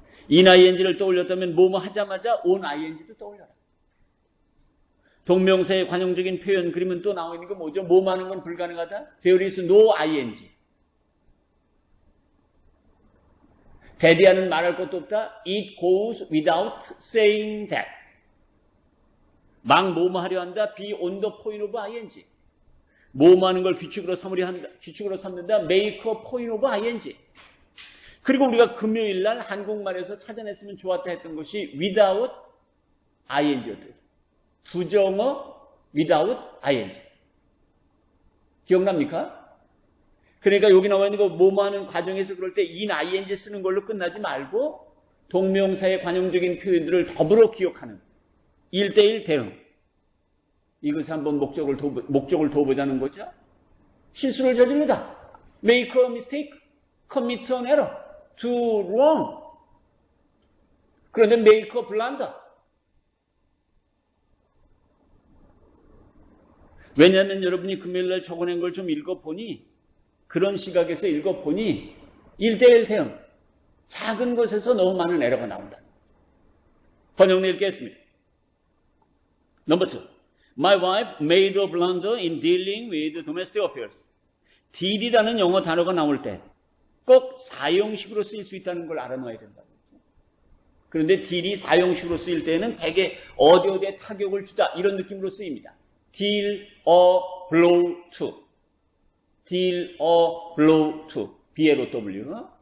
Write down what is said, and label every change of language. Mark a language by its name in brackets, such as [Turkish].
[Korean] in-ing를 떠올렸다면 뭐뭐 하자마자 on-ing도 떠올려라. 동명사의 관용적인 표현 그러면 또 나오는 거 뭐죠? 뭐뭐 하는 건 불가능하다. [English] There is no ing. [Korean] 대디하는 말할 것도 없다. [English] It goes without saying that. [Korean] 막 뭐뭐 하려 한다. [English] Be on the point of ing. [Korean] 뭐뭐 하는 걸 규칙으로 삼는다. [English] Make a point of ing. [Korean] 그리고 우리가 금요일 날 한국말에서 찾아냈으면 좋았다 했던 것이 without ing였어요. 부정어 without ing. 기억납니까? 그러니까 여기 나와 있는 거 뭐뭐 하는 과정에서 그럴 때 in-ing 쓰는 걸로 끝나지 말고 동명사의 관용적인 표현들을 더불어 기억하는 1:1 대응. 이것을 한번 목적을 둬보자는 거죠. 실수를 저지르다. [English] Make a mistake, commit an error, do wrong. [Korean] 그런데 [English] make a blunder. [Korean] 왜냐하면 여러분이 금요일날 적어낸 걸 좀 읽어보니 그런 시각에서 읽어보니 1:1 대응. 작은 것에서 너무 많은 에러가 나온다. 번역내 읽겠습니다. [English] Number 2. My wife made a blunder in dealing with domestic affairs. [Korean] deal이라는 영어 단어가 나올 때 꼭 사용식으로 쓰일 수 있다는 걸 알아놔야 된다. 그런데 deal이 사용식으로 쓰일 때는 대개 어디에 타격을 주다 이런 느낌으로 쓰입니다. [English] deal a blow to. deal a blow to. B-L-O-W.